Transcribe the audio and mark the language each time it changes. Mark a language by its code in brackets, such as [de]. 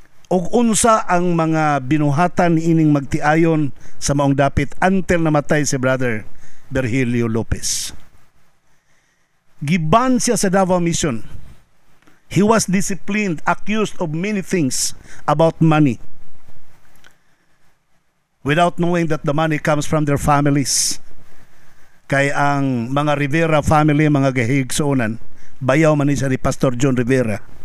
[ceb] Og unsa ang mga binuhatan ni ining magtiayon sa maong dapit until namatay si Brother Virgilio Lopez. Giban siya sa Davao Mission. [en] He was disciplined, accused of many things about money, without knowing that the money comes from their families. [ceb] Kay ang mga Rivera family, mga gahigsuonan, bayaw man ni siya ni Pastor John Rivera.